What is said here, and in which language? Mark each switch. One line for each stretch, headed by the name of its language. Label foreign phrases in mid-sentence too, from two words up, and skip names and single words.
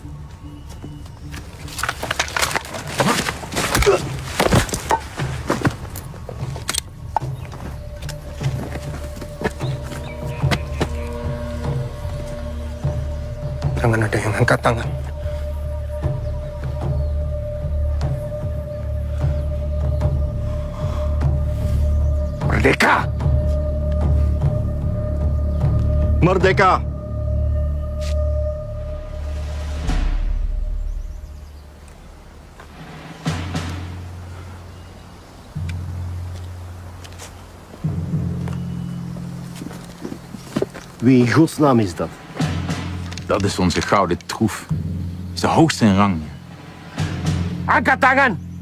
Indonesian: Jangan ada yang angkat tangan. Merdeka! Merdeka!
Dutch: Wie in godsnaam is dat? Dat is onze gouden troef. Is de hoogste in rang.
Indonesian: Angkat tangan!